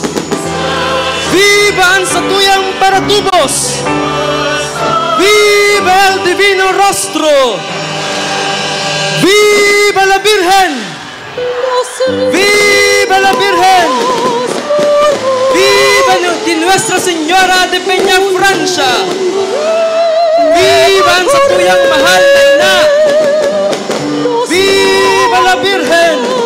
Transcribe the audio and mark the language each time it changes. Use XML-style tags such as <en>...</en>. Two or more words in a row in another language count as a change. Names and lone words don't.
<bik>Viva ang satuyang paratubos!</bik> <es>Viva el Divino Rostro! Viva la Virgen! Viva la Virgen! Viva di Nuestra Señora de Peña Francia!</es> <bik>Viva ang satuyang mahal na ina!</bik> <es>Viva la Virgen!</es>